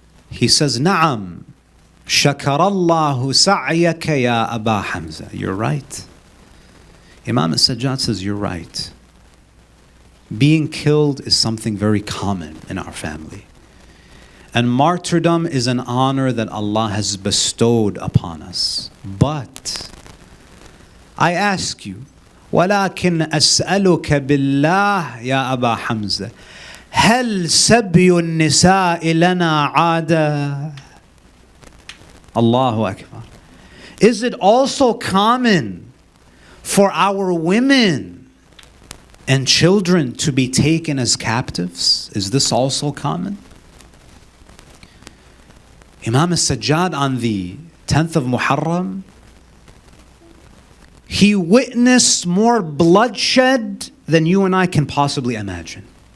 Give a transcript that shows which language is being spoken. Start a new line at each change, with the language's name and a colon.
English: He says,
Arabic: Na'am, shakarallahu sa'yaka ya Aba Hamza.
English: You're right. Imam Sajjad says, you're right. Being killed is something very common in our family. And martyrdom is an honor that Allah has bestowed upon us. But I ask you,
Arabic: وَلَكِنْ أَسْأَلُكَ بِاللَّهِ يَا أَبَا حَمْزَةَ هَلْ سَبْيُ النِّسَاءِ لَنَا عَادًا. Allahu Akbar.
English: Is it also common for our women and children to be taken as captives? Is this also common? Imam Sajjad on the 10th of Muharram, he witnessed more bloodshed than you and I can possibly imagine.